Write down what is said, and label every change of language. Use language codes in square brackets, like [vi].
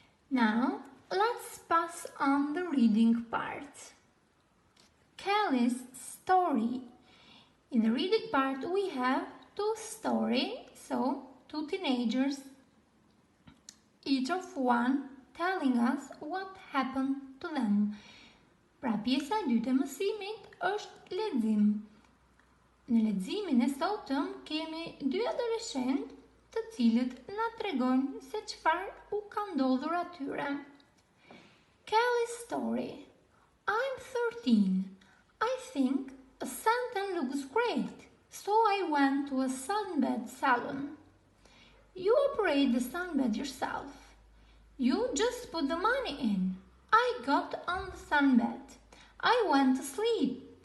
[en] Now, let's pass on the reading part. Kelly's story. In the reading part, we have 2 stories, so 2 teenagers, each of one telling us what happened to them. [sq] Pra pjesa e dytë e mësimit është lexim. Në leximin e sotëm kemi 2 adoleshentë të cilët na tregojnë se çfarë u ka ndodhur atyre. [en] Kelly's story. I'm 13. I think a suntan looks great, so I went to a sunbed salon. You operate the sunbed yourself. You just put the money in. I got on the sunbed. I went to sleep.